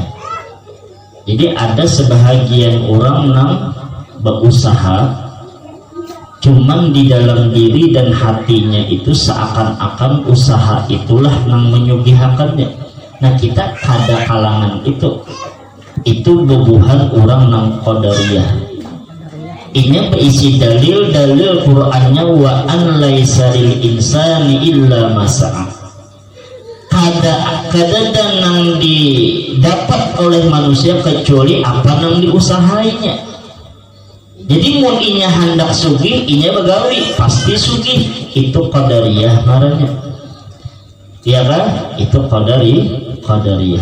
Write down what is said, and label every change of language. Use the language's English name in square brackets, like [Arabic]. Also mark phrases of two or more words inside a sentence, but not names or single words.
[Indonesian] Jadi ada sebahagian orang yang berusaha cuman di dalam diri dan hatinya itu seakan-akan usaha itulah yang menyugihakannya. [Banjar] Nah kita kada kalangan itu bubuhan orang nang Qadariyah. [Indonesian] Ini berisi dalil Qur'annya [Arabic] wa an laisa lil insani illa ma sa'a. [Banjar] Kada nang didapat oleh manusia kecuali apa nang diusahainya. Jadi mun inya hendak sugih, inya begawi pasti sugih. Itu Qadariyah marahnya. [Indonesian] Ya kan? Itu Qadariyah.